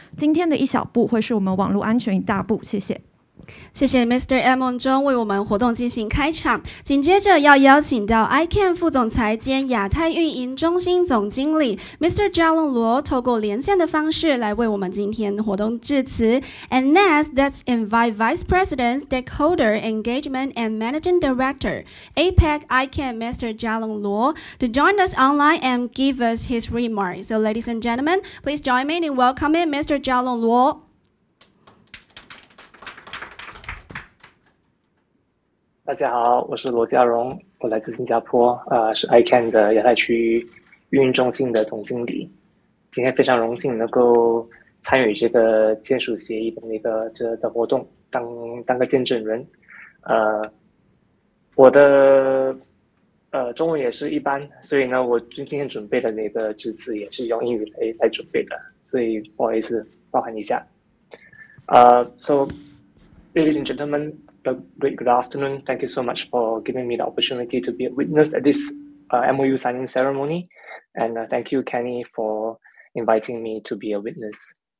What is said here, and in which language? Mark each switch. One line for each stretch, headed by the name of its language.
Chinese: 今天的一小步会是我们网络安全一大步。谢谢。谢谢 Mr. Emon 中为我们活动进行开场。紧接着要邀请到 ICANN 副总裁兼亚太运营中心总经理 Mr. Jialong Luo 透过连线的方式来为我们今天活动致辞。
English: And next, let's invite Vice President, Stakeholder Engagement and Managing Director, APEC ICANN Mr. Jialong Luo to join us online and give us his remarks. So ladies and gentlemen, please join me in welcoming Mr. Jialong Luo.
Chinese: 大家好，我是罗家荣，我来自新加坡，是 ICANN 的亚太区域运营中心的总经理。今天非常荣幸能够参与这个签署协议的这活动，当个见证人。我的中文也是一般，所以呢，我今天准备的那个致辞也是用英语来准备的，所以不好意思，包涵一下。
English: So, ladies and gentlemen, a great good afternoon. Thank you so much for giving me the opportunity to be a witness at this MOU signing ceremony, and thank you, Kenny, for inviting me to be a witness.